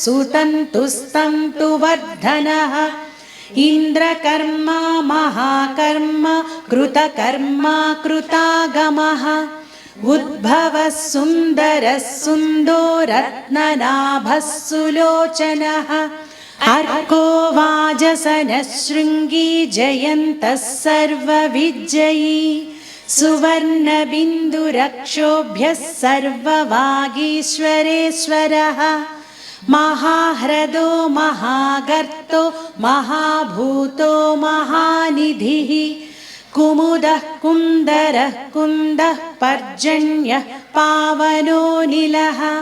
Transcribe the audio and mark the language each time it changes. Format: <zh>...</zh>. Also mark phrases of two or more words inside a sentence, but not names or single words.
<sa>సుతంతుస్తంతువర్ధనः ఇంద్రకర్మా మహాకర్మ కృతకర్మా కృతాగమః ఉద్భవः సుందరः సుందో రత్ననాభः సులోచనः अर्को वाजसनः शृङ्गी जयन्तः सर्वविजयी सुवर्णबिन्दुरक्षोभ्यः सर्ववागीश्वरेश्वरः महाह्रदो महागर्तो महाभूतो महानिधिः कुमुदः कुन्दरः कुन्दः पर्जन्यः पावनो निलः</sa>